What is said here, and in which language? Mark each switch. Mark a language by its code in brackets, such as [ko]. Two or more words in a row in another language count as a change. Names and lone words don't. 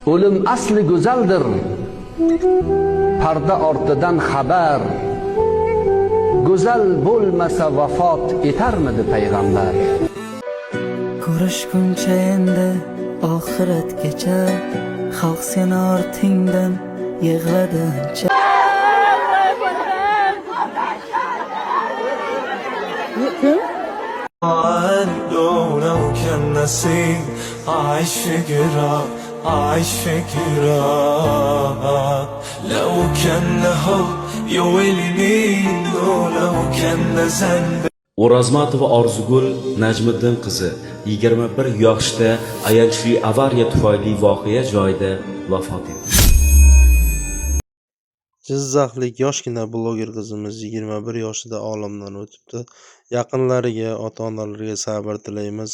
[uz] O'lim asli go'zaldir, parda ortidan xabar. Go'zal bo'lmasa vafot etarmidi payg'ambar? Ko'rishguncha endi oxiratgacha, xalq seni ortingdan yig'ladi ancha. [ar] لو كان نسيم عايش في جراح عايش في جراح لو كان حب يولني لو كان ذنب [uz] O'razmatova Orzugul Najmiddin qizi 21 yoshda ayanchli avariya tufayli voqea joyida vafot etdi. Jizzaxlik yoshgina bloger qizimiz 21 yoshida olamdan o'tibdi. Yaqinlariga, ota-onalarga sabr tilaymiz.